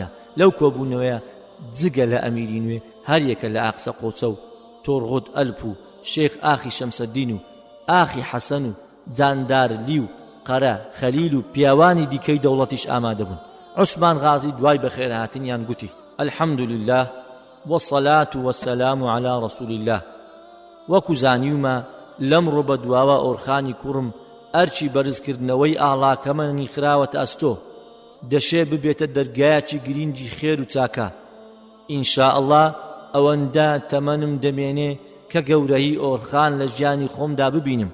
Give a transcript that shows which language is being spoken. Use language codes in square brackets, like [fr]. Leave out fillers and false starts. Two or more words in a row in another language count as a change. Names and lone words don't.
[ckb] لەو کۆبوونەوەیە جگە لە ئەمیری نوێ هەر یەکە لە ئاقسە قۆچە و تۆڕغوت ئەلپ و شێخ ئاخی شەمسەدین و ئاخی حەسەن و جاندار لی و قەرە خەلیل و پیاوانی دیکەی دەوڵەتیش ئامادە بوون. عوسمان غازی دوای بەخێرهاتنیان گوتی [ar] الحەمد لله والصلاة والسلام على رسول الله. [ckb] وەکو زانیومە لەمڕۆ بە دواوە ئۆرخانی کوڕم ئەرچی بەرزکردنەوەی ئاڵاکەمەنی خراوەتە ئەستۆ دەشێ ببێتە دەرگایەکی گرینگی خێر و چاکە. [ar] ئینشاء الله [ckb] ئەوەندە تەمەنم دەمێنێ کە گەورەی ئۆرخان لە ژیانی خۆمدا ببینم.